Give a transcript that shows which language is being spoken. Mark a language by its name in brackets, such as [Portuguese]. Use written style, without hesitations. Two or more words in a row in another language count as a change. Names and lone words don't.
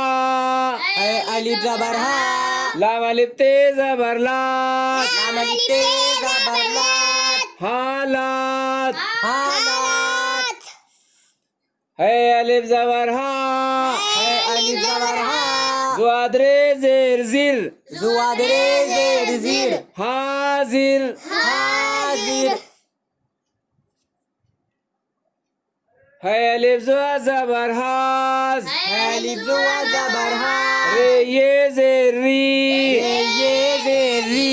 [Urdu] ہے الف زبر ہا, لام الف تے زبر لات, لام الف تے زبر لت, हालत, हालत, ہے الف زبر ہا, ہے الف زبر ہا, ضوادرے زیر ضر, ضوادرے زیر ضر, हाजिर, हाजिर, ہے الف زبر حاض, ہے الف زبر ہا, رے یے زیر ری, رے یے زیر ری,